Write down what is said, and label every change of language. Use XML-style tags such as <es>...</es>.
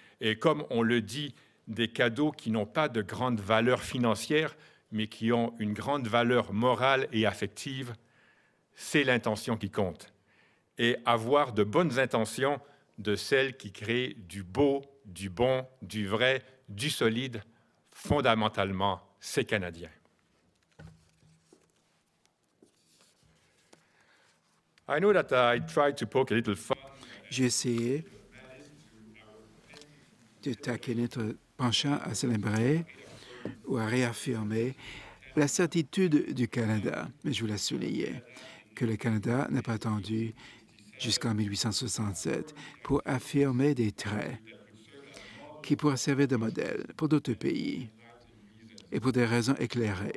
<fr>Et comme on le dit, des cadeaux qui n'ont pas de grande valeur financière, mais qui ont une grande valeur morale et affective, c'est l'intention qui compte. Et avoir de bonnes intentions de celles qui créent du beau, du bon, du vrai, du solide, fondamentalement, c'est canadien.</fr> <en>I know that I tried to poke a little fun.</en> <fr>J'ai essayé de taquiner notre penchant à célébrer ou à réaffirmer la certitude du Canada. Mais je voulais souligner que le Canada n'a pas attendu jusqu'en 1867 pour affirmer des traits qui pourraient servir de modèle pour d'autres pays et pour des raisons éclairées.</fr>